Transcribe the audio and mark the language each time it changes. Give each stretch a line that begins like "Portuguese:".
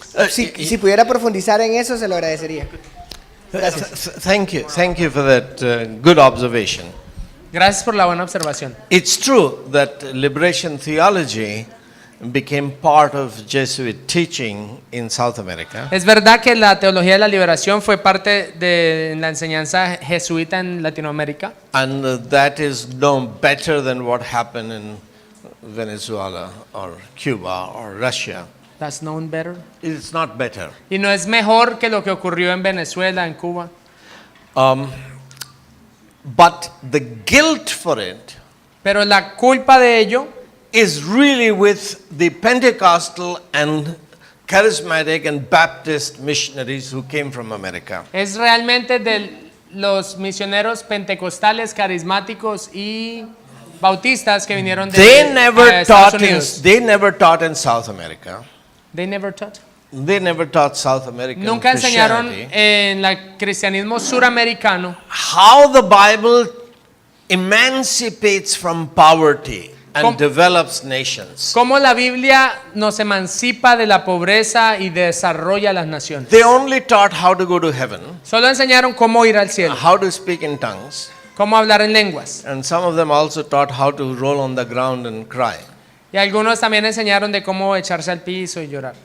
Spanish: Si pudiera profundizar en eso, se lo agradecería. Gracias.
English: Thank you for that good observation.
Spanish: Gracias por la buena observación.
English: It's true that liberation theology became part of Jesuit teaching in South America.
Spanish: Es verdad que la teología de la liberación fue parte de la enseñanza jesuita en Latinoamérica.
English: And that is no better than what happened in Venezuela or Cuba or Russia. That's known better. It's not better.
Spanish: Y no es mejor que lo que ocurrió en Venezuela, en Cuba.
English: But the guilt for it
Spanish: Pero la culpa de ello
English: is really with the Pentecostal and charismatic and Baptist missionaries who came from America.
Spanish: es realmente de los misioneros pentecostales, carismáticos y bautistas que vinieron de
English: They never
Spanish: Estados
English: taught in,
Spanish: Unidos.
English: they never taught in South America. They never taught. They never taught South American
Spanish: Nunca enseñaron
English: Christianity
Spanish: en el cristianismo suramericano
English: how the Bible emancipates from poverty and Com- develops nations.
Spanish: cómo la Biblia nos emancipa de la pobreza y desarrolla las naciones.
English: They only taught how to go to heaven,
Spanish: Solo enseñaron cómo ir al cielo,
English: how to speak in tongues,
Spanish: cómo hablar en lenguas.
English: and some of them also taught how to roll on the ground and cry.
Spanish: Y algunos también enseñaron de cómo echarse al piso y llorar.